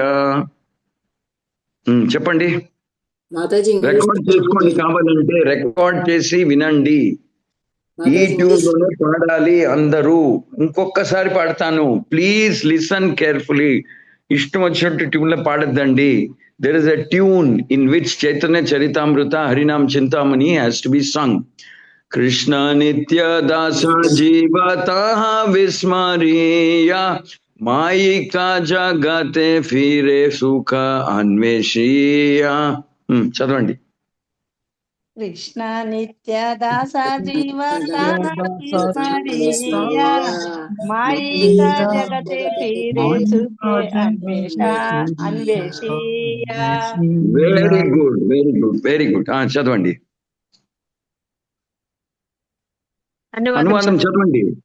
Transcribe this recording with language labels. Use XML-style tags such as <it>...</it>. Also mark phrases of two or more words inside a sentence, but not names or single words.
<te>చెప్పండి. రికార్డ్ చేసుకోండి, కావాలంటే రికార్డ్ చేసి వినండి. ఈ ట్యూన్ లోనే పాడాలి అందరూ. ఇంకొకసారి పాడతాను,</te> <en>please listen carefully.</en> <te>ఇష్టం వచ్చినట్టు ట్యూన్ లో పాడద్దండి.</te> <en>there is a tune in which Chaitanya Charitamrita Harinam Chintamani has to be sung.</en> <bn>কৃষ্ণ নিত্য দাস জীবত বিস্মরিয়া মায়িক জগতে ফিরে সুখ অন্বেষিয়া.</bn> <te>చదవండి.</te> <bn>কৃষ্ণ নিত্য দাস জীবত মায়িক জগতে ফিরে সুখে অন্বেষীয়.</bn> <en>very good, very good, very good.</en> <te>చదవండి, అనువాదం చదవండి.</te>